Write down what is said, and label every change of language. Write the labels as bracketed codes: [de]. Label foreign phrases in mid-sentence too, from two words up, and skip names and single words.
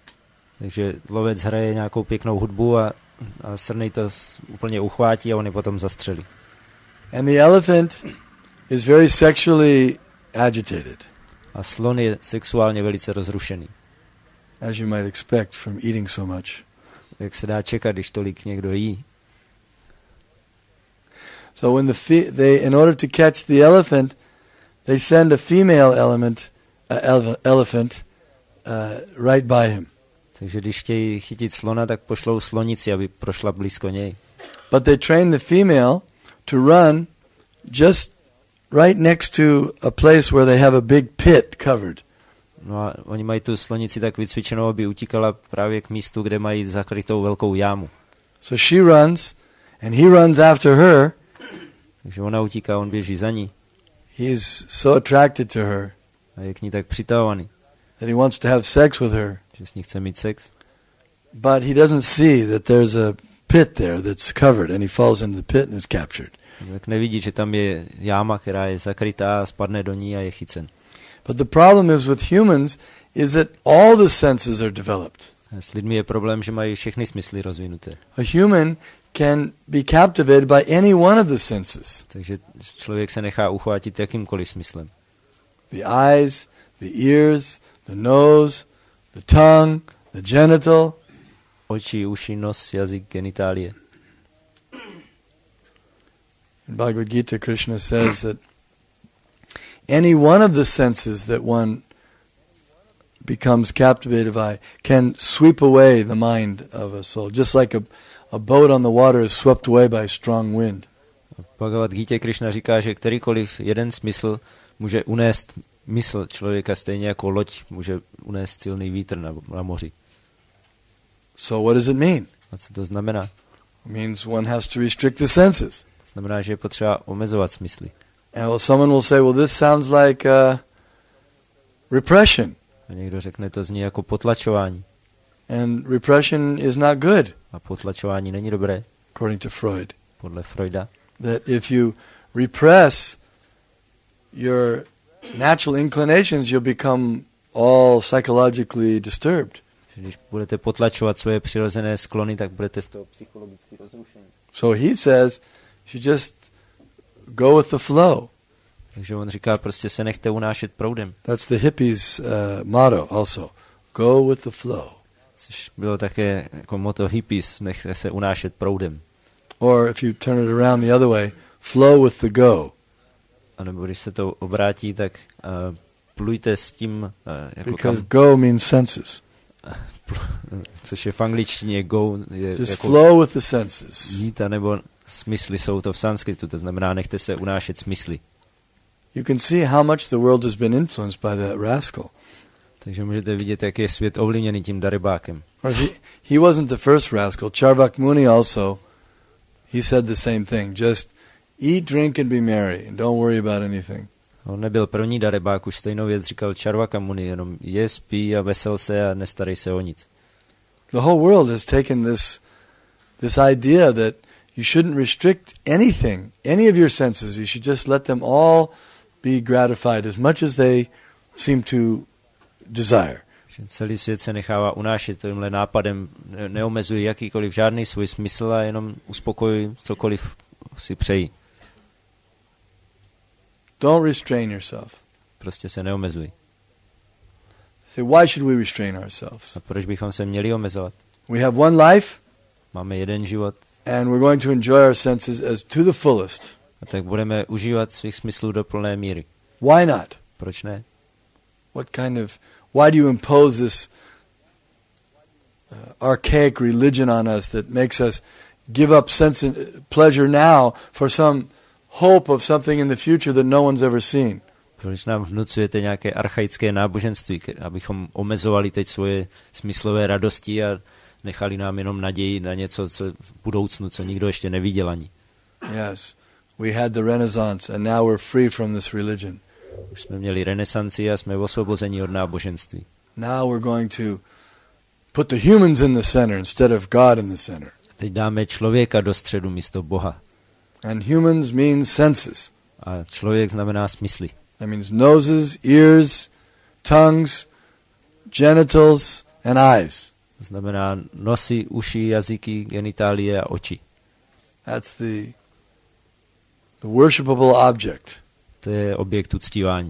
[cs] Takže lovec hraje nějakou pěknou hudbu a srny to úplně uchvátí a on je potom zastřelí. [en] And the elephant is very sexually agitated. [cs] A slon je sexuálně velice rozrušený. [en] As you might expect from eating so much. [cs] Jak se dá čekat, když tolik někdo jí. [en] So when in order to catch the elephant, they send a female elephant right by him. [cs] Takže když chtějí chytit slona, tak pošlou slonici, aby prošla blízko něj. [en] But they train the female to run just right next to a place where they have a big pit covered. [cs] No a oni mají tu slonici tak vycvičenou, aby utíkala právě k místu, kde mají zakrytou velkou jámu. [en] So she runs and he runs after her. [cs] Takže ona utíká, on běží za ní. [en] He is so attracted to her. [cs] A je k ní tak přitahovaný. [en] That he wants to have sex with her. [cs] Že s ní chce mít sex. [en] But he doesn't see that there's a pit there that's covered and he falls into the pit and is captured. [cs] Tak nevidí, že tam je jáma, která je zakrytá, spadne do ní a je chycen. [en] But the problem is with humans is that all the senses are developed. [cs] S lidmi je problém, že mají všechny smysly rozvinuté. [en] A human can be captivated by any one of the senses. [cs] Takže člověk se nechá uchvátit jakýmkoliv smyslem. [en] The eyes, the ears, the nose, the tongue, the genital. [cs] Oči, uši, nos, jazyk, genitálie. [en] In Bhagavad Gita, Krishna says that any one of the senses that one becomes captivated by can sweep away the mind of a soul, just like a boat on the water is swept away by strong wind. [cs] V Bhagavad Gita Krishna říká, že kterýkoliv jeden smysl může unést mysl člověka, stejně jako loď může unést silný vítr na moři. [en] So what does it mean? [cs] A co to znamená? [en] It means one has to restrict the senses. [cs] To znamená, že je potřeba omezovat smysly. [en] And someone will say, well, this sounds like repression. [cs] A někdo řekne, to zní jako potlačování. [en] And repression is not good. [cs] A potlačování není dobré. [en] According to Freud. [cs] Podle Freuda. [en] That if you repress your natural inclinations, you'll become all psychologically disturbed. [cs] Když budete potlačovat svoje přirozené sklony, tak budete z toho psychologicky rozrušení. [en] So he says, you just go with the flow. [cs] Takže on říká, prostě se nechte unášet proudem. [en] That's the hippies' motto also. Go with the flow. [cs] Což bylo také jako motto hippies, nechte se unášet proudem. [en] Or if you turn it around the other way, flow with the go. [cs] A nebo když se to obrátí, tak plujte s tím, jako [en] because go means senses. [cs] Což je v angličtině go, je just jako [en] flow with the senses. [cs] Jít, nebo smysly jsou to v sanskritu, to znamená nechte se unášet smysly. [en] You can see how much the world has been influenced by that rascal. [cs] Takže můžete vidět, jak je svět ovlivněný tím darebákem. [en] He wasn't the first rascal. Charvak Muni also, he said the same thing. Just eat, drink and be merry and don't worry about anything. [cs] On nebyl první darebák, už stejnou věc říkal Charvaka Muni, jenom je, spí a vesel se a nestarej se o nic. [en] The whole world has taken this idea that you shouldn't restrict anything, any of your senses. You should just let them all be gratified as much as they seem to desire. [cs] Celý svět se nechává unášet tímhle nápadem, neomezují jakýkoliv žádný svůj smysl a jenom uspokojí cokoliv si přejí. [en] Don't restrain yourself. [cs] Prostě se neomezují. [en] Say, why should we restrain ourselves? [cs] A proč bychom se měli omezovat? [en] We have one life. [cs] Máme jeden život. [en] And we're going to enjoy our senses as to the fullest. [cs] A tak budeme užívat svých smyslů do plné míry. [en] Why not? [cs] Proč ne? [en] Why do you impose this archaic religion on us that makes us give up sense and pleasure now for some hope of something in the future that no one's ever seen? [cs] Proč nám vnucujete nějaké archaické náboženství, abychom omezovali teď svoje smyslové radosti a nechali nám jenom naději na něco, co v budoucnu, co nikdo ještě neviděl ani. [en] Yes. we had the Renaissance and now we're free from this religion. [cs] Už jsme měli renesanci a jsme osvobozeni od náboženství. [en] Now we're going to put the humans in the center instead of God in the center. [cs] Teď dáme člověka do středu místo Boha. [en] And humans means senses. [cs] A člověk znamená smysly. [en] That means noses, ears, tongues, genitals and eyes. [cs] To znamená nosy, uši, jazyky, genitálie a oči. [en] That's the worshipable object. [cs] To je objekt uctívání.